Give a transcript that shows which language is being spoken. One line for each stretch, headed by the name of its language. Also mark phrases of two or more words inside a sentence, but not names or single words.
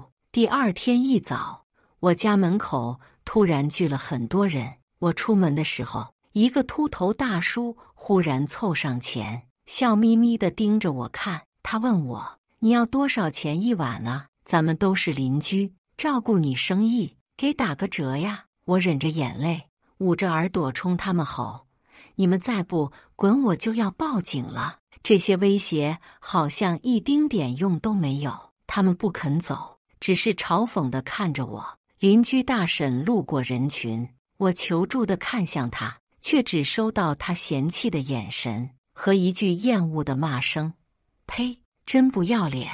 Chinese: 第二天一早，我家門口突然聚了很多人。我出門的時候，一個禿頭大叔忽然湊上前，笑眯眯地盯着我看。他問我：“你要多少錢一晚啊？咱們都是鄰居，照顧你生意，給打個折呀。” 我忍着眼淚，捂着耳朵衝他們吼：“你們再不滾，我就要報警了！” 這些威脅好像一丁點用都沒有，他們不肯走，只是嘲諷地看着我。鄰居大嬸路過人群，我求助地看向她，卻只收到她嫌棄的眼神和一句厭惡的罵聲：“呸，真不要臉！”